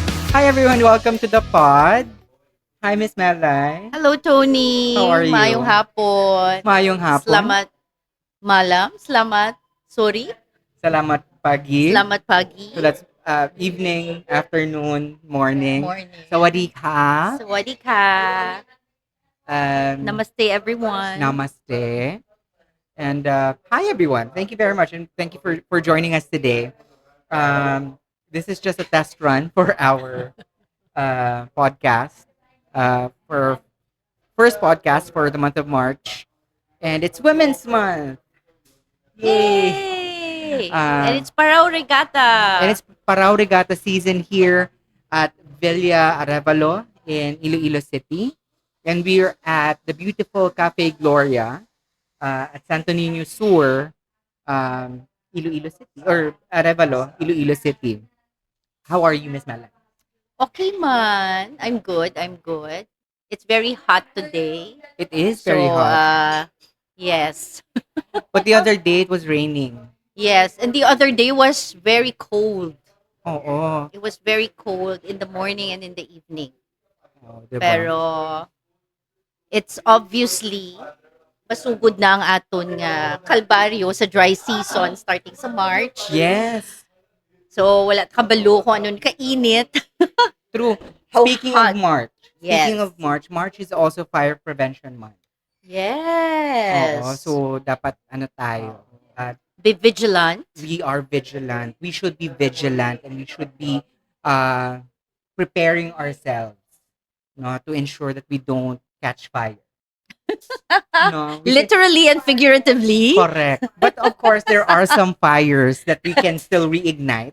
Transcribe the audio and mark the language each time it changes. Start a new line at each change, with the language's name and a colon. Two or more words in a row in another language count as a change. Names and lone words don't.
English: Hi everyone, welcome to the pod. Hi Miss Melay. Hello, Tony. How are
Hiligaynon: Mayong
English: you?
Hiligaynon: hapon. Mayong hapon.
Malay: Selamat malam. Selamat sorry. Salamat pagi. Selamat pagi.
English: So that's evening, afternoon, morning. Morning.
Thai: Sawadee ka. Sawadee ka.
English: Namaste, everyone. Namaste. And hi everyone. Thank you very much and thank you for joining us today. This is just a test run for our podcast. For first podcast for the month of March. And it's Women's Month. Yay! Yay! Uh, And it's Parao Regatta. And it's Parao Regatta season here at Villa Arevalo in Iloilo City. And we're at the beautiful Cafe Gloria at Santo Niño Sur, Iloilo City, or Arevalo, Iloilo City. How are you, Miss Mala? Okay man. I'm good. It's very hot today. It is So, very hot. yes. But the other day it was raining. Yes. And the other day was very cold. Oo. It was very cold in the morning and in the evening. Oh, diba?
Hiligaynon: Pero
English: it's obviously
Hiligaynon: masugod na ang aton nga kalbaryo sa
English: dry season starting
Hiligaynon: sa March.
English: Yes.
Hiligaynon: So wala kabalo kung ano kainit.
English: True. How Speaking hot. of March. Yes. Speaking of March, March is also Fire Prevention Month. Yes.
Filipino: Oo, so dapat ano tayo?
English: Be vigilant. We are vigilant. We should be vigilant and we should be preparing ourselves, no, to ensure that we don't catch fire. No, Literally and figuratively. Correct. But of course, there are some fires that we can still reignite.